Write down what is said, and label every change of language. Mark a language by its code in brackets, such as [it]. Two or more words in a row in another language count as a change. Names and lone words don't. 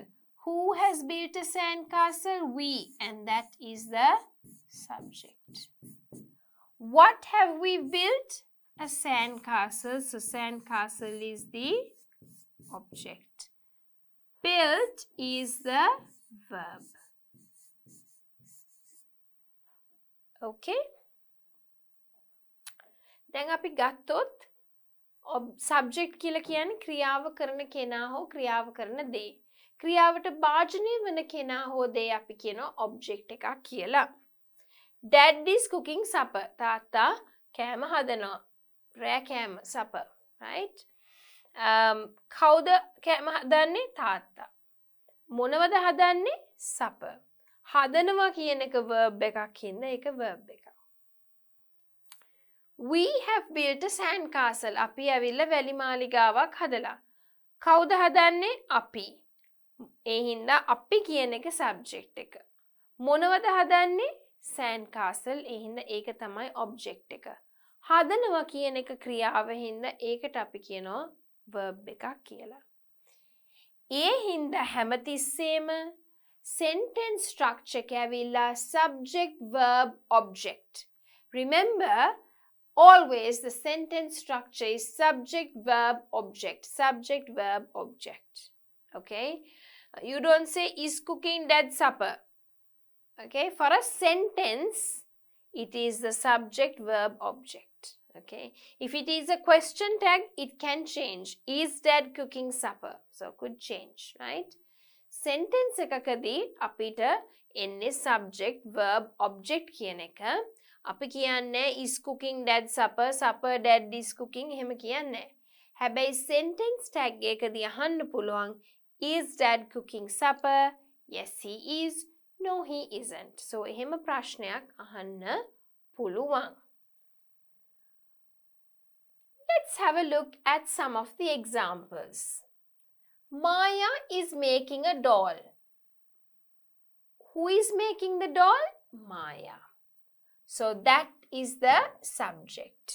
[en] Who has built a sandcastle? We. And that is the subject. What have we built? A sandcastle. So sandcastle is the object. Built is the verb. Okay? [si] දැන් අපි ගත්තොත් subject කියලා කියන්නේ ක්‍රියාව කරන කෙනා හෝ ක්‍රියාව කරන දේ. ක්‍රියාවට භාජනය වෙන කෙනා හෝ දේ අපි කියනවා object එකක් කියලා. [en] Dad is cooking supper. [si] තාත්තා කෑම හදනවා. රෑ කෑම supper. Right? කවුද කෑම හදන්නේ? තාත්තා. මොනවද හදන්නේ? supper. හදනවා කියන එක verb එකක් හින්දා ඒක verb එකක්. [en] We have built a sandcastle. [si] අපි ඇවිල්ලා වැලි මාලිගාවක් හදලා. කවුද හදන්නේ? අපි. ඒ හින්දා අපි කියන එක subject එක. මොනවද හදන්නේ? sandcastle. ඒ හින්දා ඒක තමයි object එක. හදනවා කියන එක ක්‍රියාව හින්දා ඒකට අපි කියනවා verb එකක් කියලා. ඒ හින්දා හැමතිස්සෙම [en] sentence structure [si] එක ඇවිල්ලා [en] subject, verb, object. Remember, always the sentence structure is subject, verb, object. Subject, verb, object. Okay? You don't say, is cooking dad supper. Okay? For a sentence, it is the subject, verb, object. Okay? If it is a question tag, it can change. Is dad cooking supper? So, could change, right? [si] Sentence එකකදී අපිට එන්නේ [en] subject, verb, object [si] කියන එක. අපි කියන්නේ [en] is cooking dad supper, supper dad is cooking [si] එහෙම කියන්නේ. හැබැයි [en] sentence tag [si] එකකදී අහන්න පුළුවන් [en] is dad cooking supper? Yes he is. No he isn't. So [si] එහෙම ප්‍රශ්නයක් අහන්න පුළුවන්. [en] Let's have a look at some of the examples. Maya is making a doll. Who is making the doll? Maya. So that is the subject.